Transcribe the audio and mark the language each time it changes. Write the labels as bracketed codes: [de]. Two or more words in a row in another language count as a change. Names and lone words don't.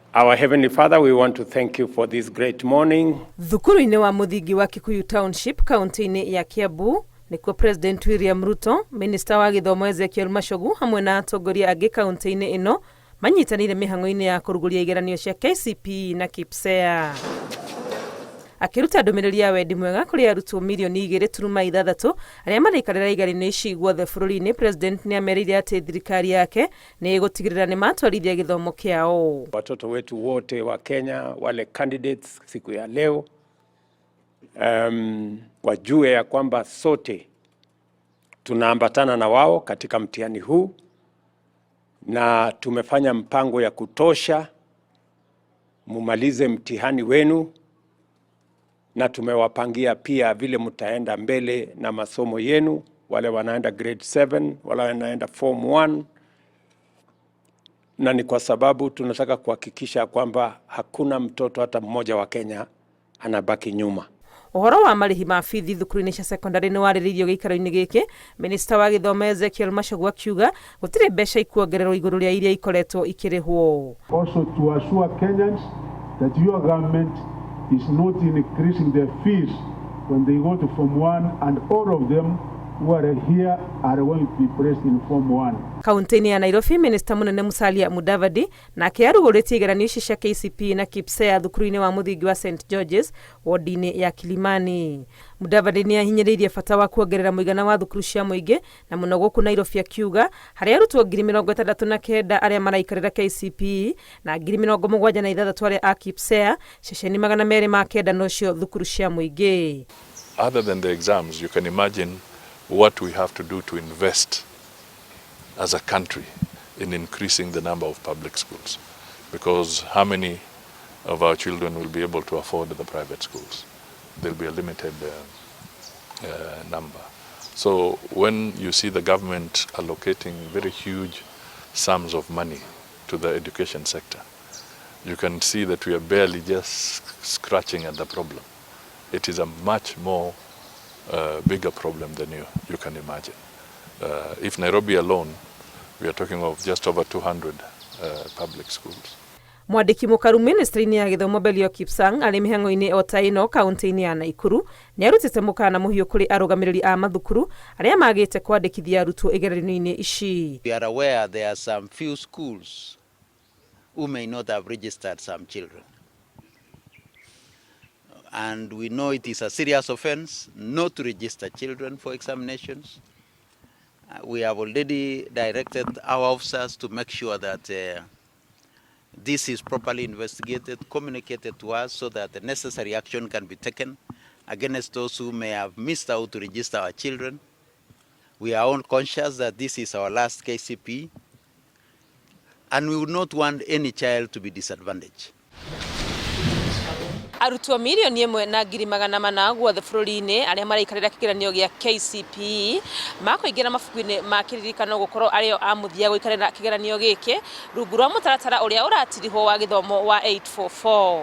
[en] Our Heavenly Father, we want to thank you for this great morning. [ki] Thukuru-inĩ wa Muthingi wa Kikuyu Township, kaunti-inĩ ya Kiambu, nikuo President William Ruto, Minister wa Githomo Ezekiel Machogu, hamwe na atongoria angĩ kaunti-inĩ ĩno, manyitanĩire mĩhang'o-inĩ ya kũrugũria igeranio cia KCPE na KPSEA. Akiruta ndũmĩrĩri ya wendi mwega kũrĩ arutwo milioni 2.6 arĩa maraikarĩra igeranio ici guothe bũrũri-inĩ, President nĩamerĩire atĩ thirikari yake nĩ ĩgũtigĩrĩra nĩ matwarithia gĩthomo kĩao. [sw] Watoto wetu wote wa Kenya, wale candidates siku ya leo, wajue ya kwamba sote tunaambatana na wao katika mtihani huu, na tumefanya mpango ya kutosha mumalize mtihani wenu, na tumewapangia pia vile mtaenda mbele na masomo yenu, wale wanaenda grade 7, wale wanaenda form 1, na ni kwa sababu tunataka kuhakikisha kwamba hakuna mtoto hata mmoja wa Kenya anabaki nyuma. [ki] Ũhoro wa marĩhi ma bithi thukuru-inĩ cia secondary nĩ warĩrĩirio gĩikaro-inĩ gĩkĩ, Minister wa Githomo Ezekiel Machogu akiuga gũtirĩ mbeca ikuongererwo igũrũ rĩa iria ikoretwo ikĩrĩhwo. [en] Also to assure Kenyans that your government is not increasing their fees when they go to Form 1, and all of them who are here are going to be placed in Form 1. [ki] Kaunti-inĩ ya Nairobi, Minister Munene Musalia Mudavadi nake arugũrĩtie igeranio ici cia KCPE na KPSEA thukuru-inĩ wa Muthingi wa St George's ward-inĩ ya Kilimani. Mudavadi nĩ ahinyĩrĩirie bata wa kuongerera mũigana wa thukuru cia mũingĩ na mũno gũkũ Nairobi, akiuga harĩ arutwo 69,000 arĩa maraikarĩra KCPE na 76,000 arĩa a KPSEA, ceceni 209 nocio thukuru cia mũingĩ. [en] Other than the exams, you can imagine what we have to do to invest as a country in increasing the number of public schools, because how many of our children will be able to afford the private schools? There'll be a limited number. So when you see the government allocating very huge sums of money to the education sector, you can see that we are barely just scratching at the problem. It is a much more bigger problem than you can imagine. If Nairobi alone, we are talking of just over 200 public schools. [ki] Mwandĩki mũkaru Ministry-inĩ ya Gĩthomo Belio Kipsang arĩ mĩhang'o-inĩ o ta ĩno kaunti-inĩ ya Naikuru nĩarutĩte mũkana mũhiũ kũrĩ arũgamĩrĩri a mathukuru arĩa magĩte kwandĩkithia arutwo igeranio-inĩ ici. [en] We are aware there are some few schools who may not have registered some children. And we know it is a serious offense not to register children for examinations. We have already directed our officers to make sure that this is properly investigated, communicated to us, so that the necessary action can be taken against those who may have missed out to register our children. We are all conscious that this is our last KCPE, and we would not want any child to be disadvantaged. [ki] Arutwo milioni 1.4 guothe bũrũri-inĩ arĩa maraikarĩra kĩgeranio gĩa KCPE makũingĩra mabuku-inĩ ma kĩririkano gũkorwo arĩo a mũthia gũikarĩra kĩgeranio gĩkĩ rungu rwa mũtaratara ũrĩa ũratirihwo wa gĩthomo wa 844.